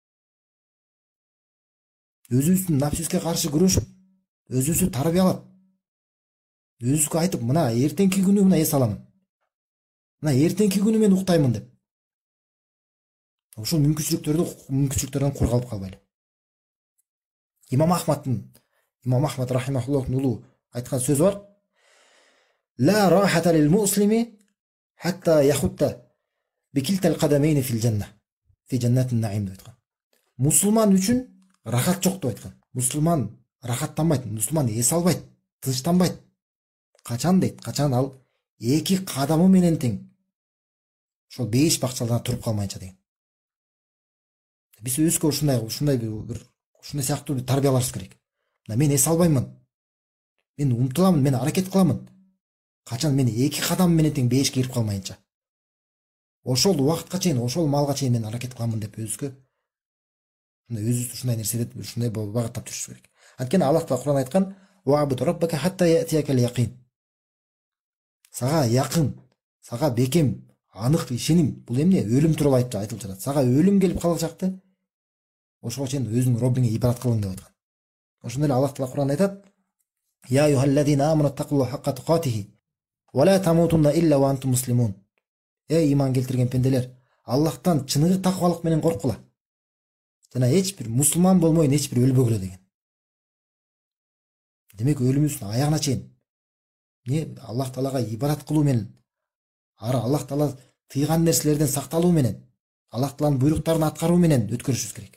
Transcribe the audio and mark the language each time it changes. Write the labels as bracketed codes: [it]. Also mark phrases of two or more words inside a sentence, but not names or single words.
[ky] Өзүбүздүн напсиске каршы күрөшүп, өзүбүздү тарбиялап, өзүбүзгө айтып, мына эртеңки күнү мына эс аламын. Мына эртеңки күнү мен уктаймын деп. Ошол мүмкүнчүлүктөрдөн коргалып калбайлы. Имам Ахмад рахимахуллахтын улуу айткан сөзү бар. [ar] لا راحة للمسلم حتى يحط بكلتا القدمين في الجنة. في جنة نعيم [ky] деп айткан. Мусулман үчүн рахат жок деп айткан. Мусулман рахаттанбайт, мусулман эс албайт, тынчтанбайт. Качан дейт? Качан ал эки кадамы менен тең ошол бейиш бакчаларда туруп калмайынча деген. Биз өзгө ушундай сыяктуу тарбиялашыбыз керек. Мына мен эс албаймын. Мен умтуламын, мен аракет кыламын. Качан мен эки кадам менен тең бейишке кирип калмайынча. Ошол убакытка чейин, ошол малга чейин мен аракет кыламын деп өзүбүздү ушундай нерседе ушундай багыттап жүрүшүбүз керек. Анткени Аллах Таала Кур'ан айткан: [ar] "واعبد ربك حتى يأتيك اليقين". [ky] Сага якын, сага бекем, анык ишеним. Бул эмне? Өлүм тууралуу айтылып жатат. Сага өлүм келип калачакты. Ошого чейин өзүңүн Роббиңе ибадат кылың деп айткан. Ошондой эле Аллах Таала Кур'ан айтат: [ar] "يا أيها الذين آمنوا اتقوا الله حق تقاته ولا تموتن إلا وأنتم مسلمون". [ky] Иман келтирген пенделер, Аллахтан чыныгы таквалык менен коркула. Жана эч бир мусулман болмойн, эч бир өлбөгүлө деген. Демек өлүмүбүздүн аягына чейин Аллах Таалага ибадат кылуу менен, Аллах Таала тыйган нерселерден сакталуу менен, Аллах Тааланын буйруктарын аткаруу менен өткөрүшүбүз керек.